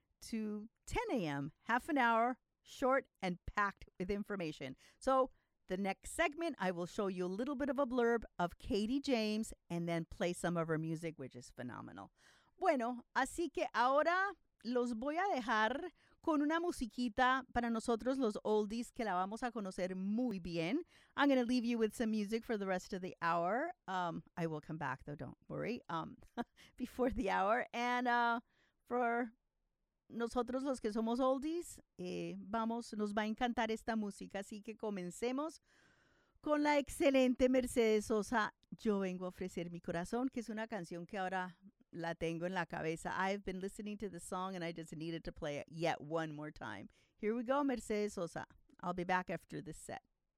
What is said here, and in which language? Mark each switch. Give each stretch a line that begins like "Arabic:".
English: to 10 a.m., half an hour, short and packed with information. So The next segment, I will show you a little bit of a blurb of Katie James and then play some of her music, which is phenomenal.
Spanish: Bueno, así que ahora los voy a dejar con una musiquita para nosotros los oldies que la vamos a conocer muy bien.
English: I'm going to leave you with some music for the rest of the hour. I will come back, though, don't worry, before the hour. And for
Spanish: nosotros los que somos oldies, vamos, nos va a encantar esta música. Así que comencemos con la excelente Mercedes Sosa, Yo Vengo a Ofrecer Mi Corazón, que es una canción que ahora la tengo en la cabeza.
English: I've been listening to the song and I just needed to play it yet one more time. Here we go, Mercedes Sosa. I'll be back after this set.